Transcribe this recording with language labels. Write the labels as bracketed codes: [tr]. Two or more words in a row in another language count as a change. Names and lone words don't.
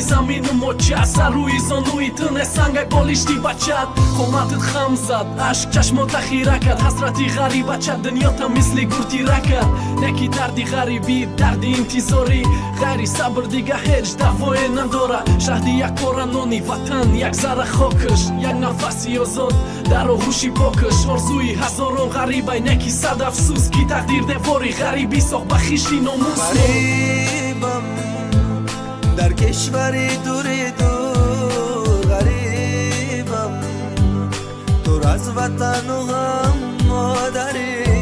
[tg] замину моча сар рӯи зонуи ту не сангай болишти бачат қоматит хам зад ашк чашмота хира кард ҳасрати ғарибача дунёта мисли гуртира кард неки дарди ғарибӣ дарди интизорӣ ғайри сабр дига ҳеҷ давое надора шаҳди як пора нони ватан як зара хокаш як нафаси озод дар оғӯши покаш орзуи ҳазорон ғарибай неки сад афсӯс ки тақдир девори ғарибӣ сохт ба хишти номус [fa] غریبم در کشوری دوری دور غریبم دور از وطن و غم مادری